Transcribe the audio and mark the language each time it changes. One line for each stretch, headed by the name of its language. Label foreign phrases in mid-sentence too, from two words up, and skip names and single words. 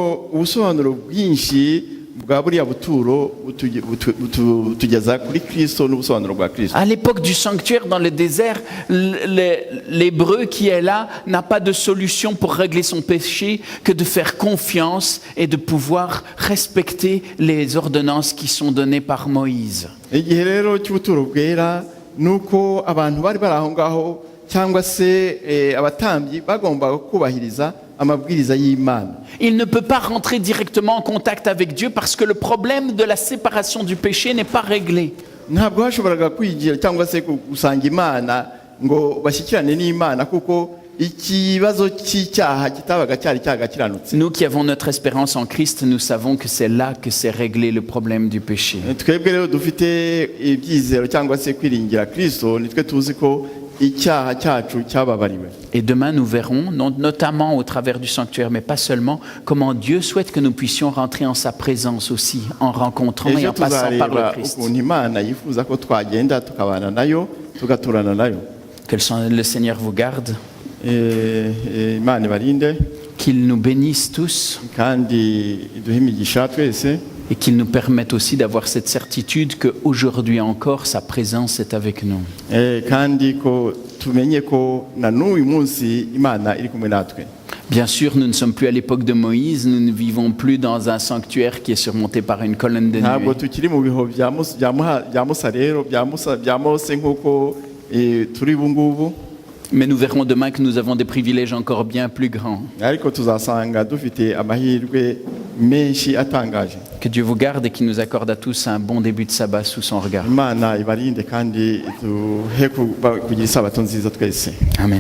French: À l'époque du sanctuaire dans le désert, l'Hébreu qui est là n'a pas de solution pour régler son péché que de faire confiance et de pouvoir respecter les ordonnances qui sont données par Moïse.
Kinyarwanda: Nuko abantu bari bari aho ngaho cyangwa se abatambyi bagombaga kubahiriza amabwiriza y'Imana.
French: Il ne peut pas rentrer directement en contact avec Dieu parce que le problème de la séparation du péché n'est pas réglé.
Kinyarwanda: Ntabwo hashoboraga kwigira cyangwa se gusanga Imana ngo bashyikirane n'Imana kuko ikibazo cy'icyaha kitabaga cyari cyagakiranutse.
French: Nous qui avons notre espérance en Christ, nous savons que c'est là que c'est réglé le problème du péché.
Kinyarwanda: Twebwe rero dufite ibyizero cyangwa se kwiringira Kristo, nitwe tuzi ko icyaha cyacu cyababariwe.
French: Et demain nous verrons, notamment au travers du sanctuaire, mais pas seulement, comment Dieu souhaite que nous puissions rentrer en sa présence aussi, en rencontrant et en passant par le Christ.
Kinyarwanda: Imana yifuza ko twagenda tukabana nayo, tugaturana nayo.
French: Que le Seigneur vous garde.
Kinyarwanda: Imana ibarinde.
French: Qu'il nous bénisse tous.
Kinyarwanda: Kandi iduhe imigisha twese.
French: Et qu'il nous permette aussi d'avoir cette certitude qu'aujourd'hui encore, sa présence est avec nous.
Kinyarwanda: Kandi ko tumenye ko na n'uyu munsi Imana iri kumwe natwe.
French: Bien sûr, nous ne sommes plus à l'époque de Moïse, nous ne vivons plus dans un sanctuaire qui est surmonté par une colonne de nuée.
Kinyarwanda: Ntabwo tukiri mu biho bya Musa rero bya Mose nk'uko turi ubu ngubu.
French: Mais nous verrons demain que nous avons des privilèges encore bien plus grands. Que Dieu vous garde et qu'il nous accorde à tous un bon début de sabbat sous son regard. Amen.